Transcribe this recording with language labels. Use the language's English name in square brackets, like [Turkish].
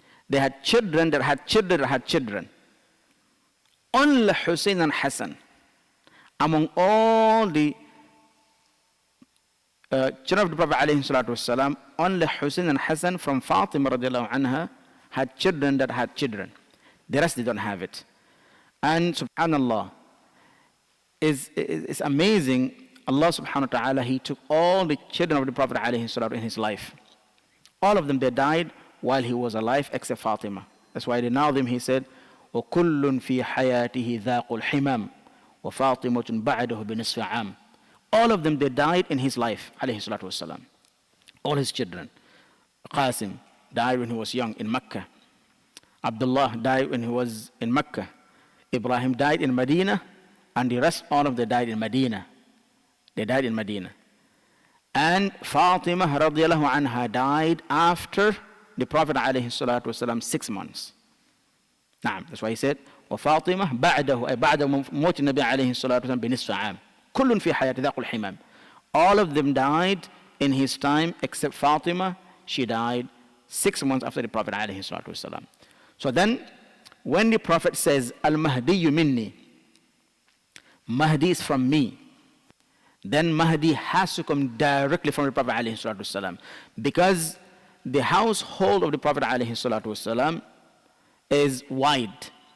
[English] They had children that had children that had children. Only Hussein and Hassan, among all the children of the Prophet alayhi salatu wasalam, only Hussein and Hassan from Fatima radiallahu anha had children that had children. The rest, they don't have it. And subhanallah, it's amazing. Allah subhanahu wa ta'ala, he took all the children of the Prophet alayhi salatu in his life. All of them, they died while he was alive, except Fatima. That's why the Nazim, he said, [Arabic] وَكُلٌّ فِي حَيَاتِهِ ذَاقُ الْحِمَامِ وَفَاطِمَةٌ بَعْدَهُ بِنِصْفِ عَامٍ. [English] All of them, they died in his life, alayhi salatu wasalam. All his children. Qasim died when he was young in Mecca. Abdullah died when he was in Mecca. Ibrahim died in Medina, and the rest, all of them died in Medina. They died in Medina. And Fatima radiallahu anha died after the Prophet alayhi salatu wasalam 6 months. That's why he said, [Arabic] وَفَاطِمَةٌ بَعْدَهُ أي بعد موت النبي عليه الصلاة والسلام بنصف عام. كل في حياة ذاق الحمام. [English] All of them died in his time except Fatima. She died 6 months after the Prophet alayhi salatu wasalam. So then, when the Prophet says, Al-Mahdiyu minni, Mahdi is from me, then Mahdi has to come directly from the Prophet alayhi salatu wasalam, because the household of the Prophet alayhi salatu wasalam is wide.